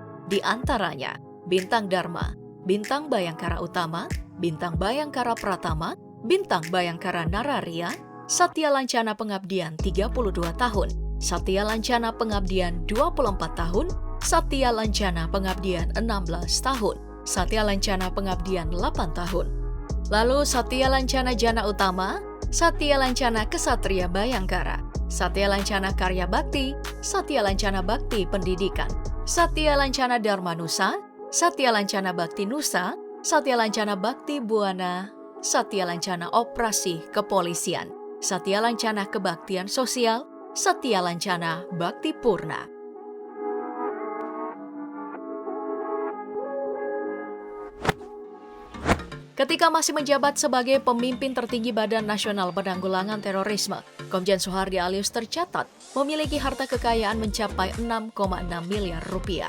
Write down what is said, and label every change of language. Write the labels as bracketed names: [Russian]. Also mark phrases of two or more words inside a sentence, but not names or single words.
[Indonesian] di antaranya Bintang Dharma, Bintang Bayangkara Utama, Bintang Bayangkara Pratama, Bintang Bayangkara Nararia, Satya Lancana Pengabdian 32 tahun, Satya Lancana Pengabdian 24 tahun, Satya Lancana Pengabdian 16 tahun, Satya Lancana Pengabdian 8 tahun. Lalu Satya Lancana Jana Utama, Satya Lancana Kesatria Bayangkara, Satya Lancana Karya Bakti, Satya Lancana Bakti Pendidikan, Satya Lancana Dharma Nusa, Satya Lancana Bakti Nusa, Satya Lancana Bakti Buana, Satya Lancana Operasi Kepolisian, Satya Lancana Kebaktian Sosial, Satya Lancana Bakti Purna. Ketika masih menjabat sebagai pemimpin tertinggi Badan Nasional Penanggulangan Terorisme, Komjen Soehardi Alyus tercatat memiliki harta kekayaan mencapai 6,6 miliar rupiah.